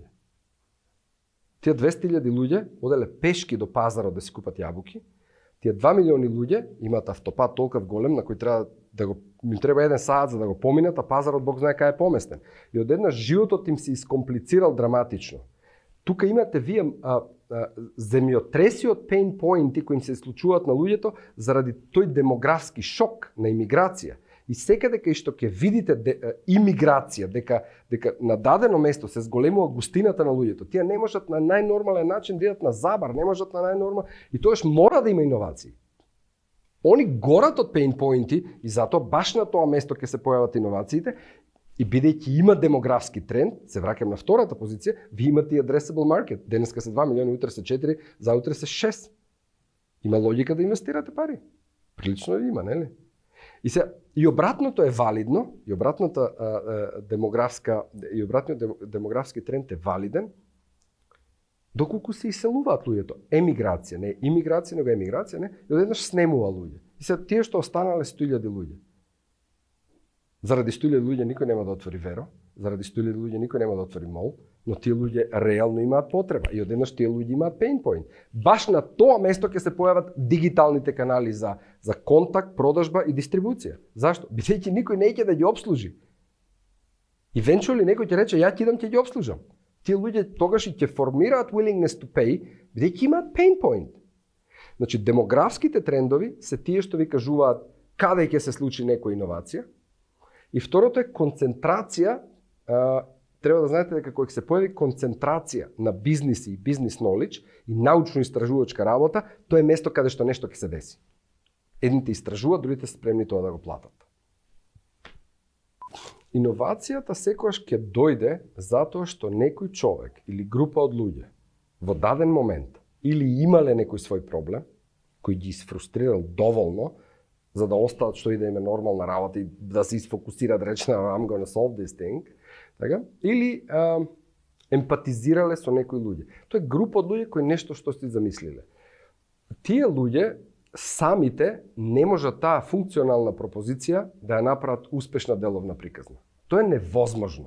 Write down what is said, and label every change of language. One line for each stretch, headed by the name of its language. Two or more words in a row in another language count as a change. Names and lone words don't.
Macedonian: Тие 200.000 луѓе оделе пешки до пазарот да си купат јабуки. Тие 2 милиони луѓе имаат автопат толков голем на кој треба им треба 1 саат за да го поминат, а пазарот Бог знае кај е поместен. И одеднаш животот им се искомплицирал драматично. Тука имате вие земјотресиот
English: pain point
Macedonian: кои им се случуваат на луѓето заради тој демографски шок на имиграција. И секаде кај што ќе видите имиграција, дека на дадено место се зголемува густината на луѓето, тие не можат на најнормален начин да идат на забар, не можат на и тоаш мора да има иновации. Они горат од
English: pain point-
Macedonian: и и затоа баш на тоа место ќе се појават иновациите. И бидејќи има демографски тренд, се враќам на втората позиција, ви имате и
English: addressable market.
Macedonian: Денеска се 2 милиони, утре се 4, заутре се 6. Има логика да инвестирате пари. Прилично има, нели? И обратното е валидно, и обратниот демографски тренд е валиден, доколку се иселуваат луѓето. Емиграција, не имиграција, него емиграција, не, и одеднаш снемува луѓе. И сега тие што останале 100.000 луѓе. Заради 100.000 луѓе никој нема да отвори Веро, заради 100.000 луѓе никој нема да отвори Мол, но тие луѓе реално имаат потреба и одеднаш тие луѓе имаат
English: pain point.
Macedonian: Баш на тоа место ќе се појават дигиталните канали за контакт, продажба и дистрибуција. Зашто? Бидејќи никој не ќе да ги обслужи. Eventually некој ќе рече ја ќе идам ќе ги обслужам. Тие луѓе тогаш и ќе формираат
English: willingness to pay,
Macedonian: бидејќи имаат
English: pain point.
Macedonian: Значи демографските трендови се тие што ви кажуваат каде ќе се случи некоја иновација. И второто е концентрација. Треба да знаете дека кога се појави концентрација на бизниси и бизнис knowledge и научно-истражувачка работа, тоа е место каде што нешто ќе се деси. Едните истражуваат, другите се спремни тоа да го платат. Иновацијата секогаш ќе дојде затоа што некој човек или група од луѓе во даден момент или имале некој свој проблем кој ги изфрустрирал доволно за да остаат што и да име нормална работа и да се изфокусираат речна
English: I'm gonna solve this thing,
Macedonian: така? Или емпатизирале со некои луѓе. Тоа е група од луѓе кои нешто што си замислиле. Тие луѓе самите не можат таа функционална пропозиција да ја направат успешна деловна приказна. Тоа е невозможно.